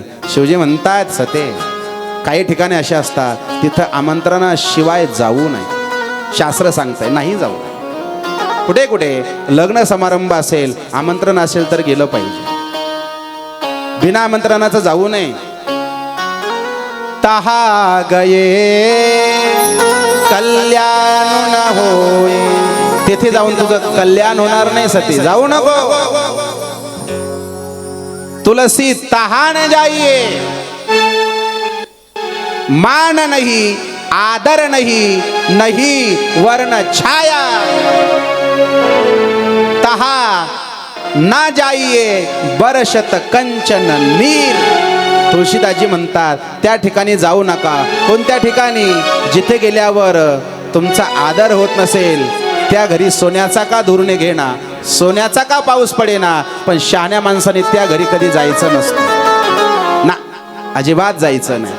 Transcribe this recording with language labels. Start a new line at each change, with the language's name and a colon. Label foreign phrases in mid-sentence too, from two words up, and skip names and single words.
Marathi: शिवजी म्हणतात सते, काही ठिकाणी असे असतात तिथं आमंत्रणाशिवाय जाऊ नये. शास्त्र सांगतंय नाही जाऊ. कुठे कुठे लग्न समारंभ असेल, आमंत्रण असेल तर गेलं पाहिजे, बिना आमंत्रणाचं जाऊ नये.
Awadhi: तहा गये कल्याण न होय,
Marathi: तेथे जाऊन तुझं कल्याण होणार नाही सती, जाऊ नको.
Awadhi: तुलसी तहान जाइए, मान नहीं आदर नहीं, नहीं वर्ण छाया. तहा ना जाइए बरशत कंचन नीर.
Marathi: तुळशीदासजी म्हणतात त्या ठिकाणी जाऊ नका. कोणत्या ठिकाणी? जिथे गेल्यावर तुमचा आदर होत नसेल त्या घरी सोन्याचा का धुरणे घेणा, सोन्याचा का पाऊस पडेना. पण शहाण्या माणसाने त्या घरी कधी जायचं नसतं ना, अजिबात जायचं नाही.